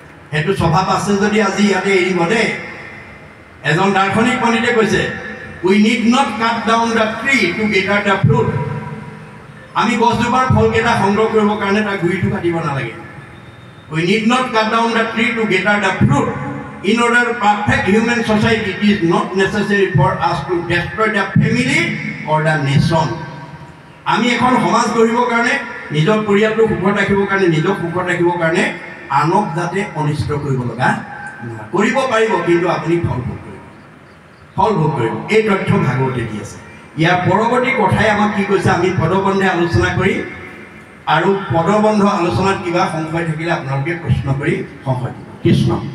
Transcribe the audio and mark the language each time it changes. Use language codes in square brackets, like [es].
[as] সেইটো স্বভাৱ আছে যদি আজি ইয়াতে এৰিব দেই। এজন দাৰ্শনিক পণ্ডিতে কৈছে [en] We need not cut down the tree to gather the fruit. [as] আমি গছজোপাৰ ফলকেইটা সংগ্ৰহ কৰিবৰ কাৰণে তাৰ গুৰিটো কাটিব নালাগে। [en] We need not cut down the tree to gather the fruit. In order to perfect human society, it is not necessary for us to destroy the family or the nation. [as] আমি এখন সমাজ গঢ়িবৰ কাৰণে, নিজৰ পৰিয়ালটো সুখত ৰাখিবৰ কাৰণে, নিজক সুখত ৰাখিবৰ কাৰণে আনক যাতে অনিষ্ট কৰিব লগা কৰিব পাৰিব, কিন্তু আপুনি ফল ভোগ কৰিব, ফল ভোগ কৰিব। এই তথ্য ভাগৱতে দি আছে। ইয়াৰ পৰৱৰ্তী কথাই আমাক কি কৈছে আমি পদবন্ধে আলোচনা কৰি, আৰু পদবন্ধ আলোচনাত কিবা সংশয় থাকিলে আপোনালোকে প্ৰশ্ন কৰি সংশয় দিব। কৃষ্ণ।